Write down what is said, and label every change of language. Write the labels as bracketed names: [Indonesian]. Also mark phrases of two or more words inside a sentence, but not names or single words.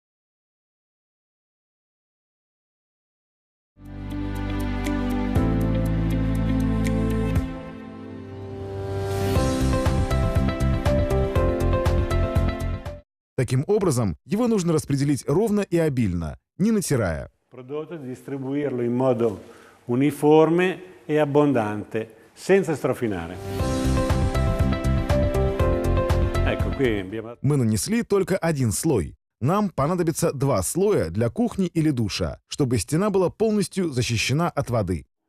[Russian] Таким образом, его нужно распределить ровно и обильно, не натирая. [Italian] Prodotto di distribuirlo in modo uniforme e abbondante, senza strofinare. [Russian] Мы нанесли только один слой. Нам понадобится 2 слоя для кухни или душа, чтобы стена была полностью защищена от воды.